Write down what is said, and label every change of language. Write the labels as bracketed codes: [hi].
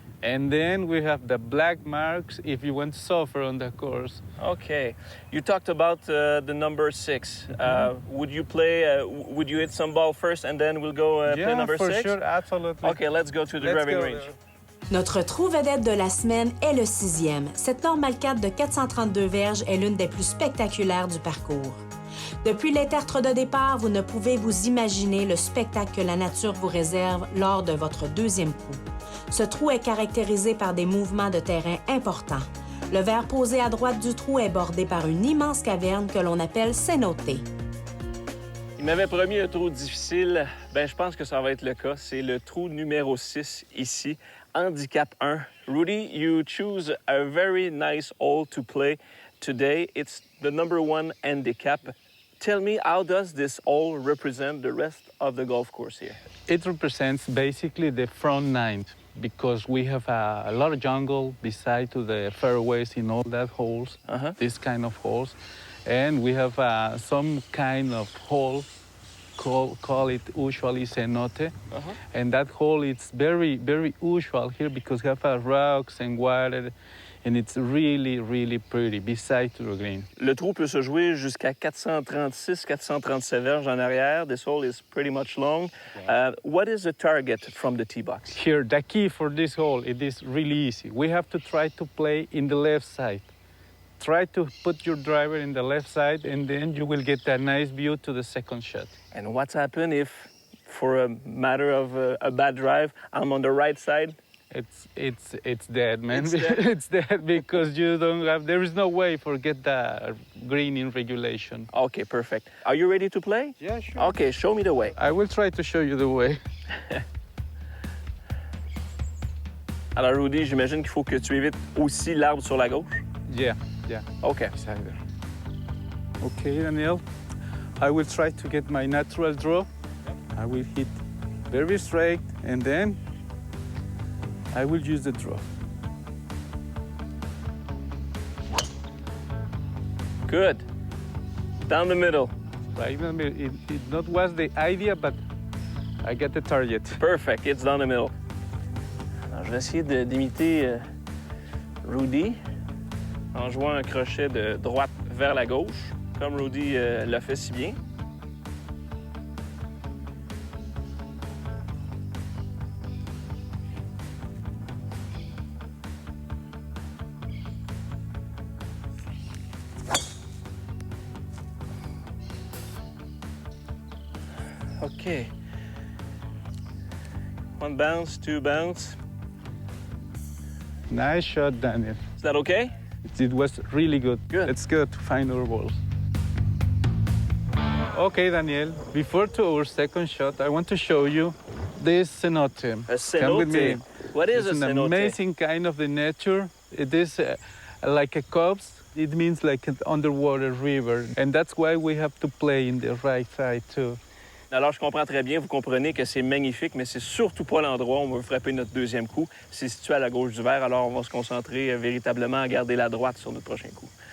[en] And then we have the black marks if you want to suffer on the course. Okay. You talked about the number 6. Would you play, would you hit some ball first and then we'll go play number 6? Yeah, for sure, absolutely. Okay, let's go to the driving range. [fr] Notre trou vedette de la semaine est le 6e. Cette Normal 4 de 432 verges est l'une des plus spectaculaires du parcours. Depuis les tertres de départ, vous ne pouvez vous imaginer le spectacle que la nature vous réserve lors de votre deuxième coup. Ce trou est caractérisé par des mouvements de terrain importants. Le verre posé à droite du trou est bordé par une immense caverne que l'on appelle cenote. Il m'avait promis un trou difficile. Je pense que ça va être le cas. C'est le trou numéro 6 ici, handicap 1. [en] Rudy, you choose a very nice hole to play today. It's the number 1 handicap. Tell me, how does this hole represent the rest of the golf course here? It represents basically the front nine because we have a lot of jungle beside to the fairways in all that holes, this kind of holes. And we have some kind of hole, call it usually cenote. And that hole is very, very usual here because we have rocks and water. And it's really, really pretty beside to the green. [fr] Le trou peut se jouer jusqu'à 436-437 verges en arrière. [en] This hole is pretty much long. What is the target from the tee box? Here, the key for this hole, it is really easy. We have to try to play in the left side. Try to put your driver in the left side, and then you will get a nice view to the second shot. And what's happened if, for a matter of a bad drive, I'm on the right side? It's dead, man. It's dead? It's dead because you don't have. There is no way for get the green in regulation. Okay, perfect. Are you ready to play? Yeah, sure. Okay, show me the way. I will try to show you the way. [fr] Alors, Rudy, j'imagine qu'il faut que tu évites aussi l'arbre sur la gauche. [en] Yeah. Okay. Beside there. Okay, Daniel. I will try to get my natural draw. I will hit very straight, and then I will use the draw. Good. Down the middle. Right in the middle. It not was the idea, but I get the target. Perfect. It's down the middle. [fr] Alors, je vais essayer d'imiter Rudy en jouant un crochet de droite vers la gauche, comme Rudy l'a fait si bien. [en] OK. One bounce, two bounce. Nice shot, Daniel. Is that okay? It was really good. Good. Let's go to find our balls. Okay, Daniel. Before to our second shot, I want to show you this cenote. A cenote? Come with me. What is it's a an cenote? amazing kind of the nature. It is like a cove. It means like an underwater river. And that's why we have to play in the right side too. [fr] Alors, je comprends très bien, vous comprenez que c'est magnifique, mais c'est surtout pas l'endroit où on veut frapper notre deuxième coup. C'est situé à la gauche du verre, alors on va se concentrer véritablement à garder la droite sur notre prochain coup.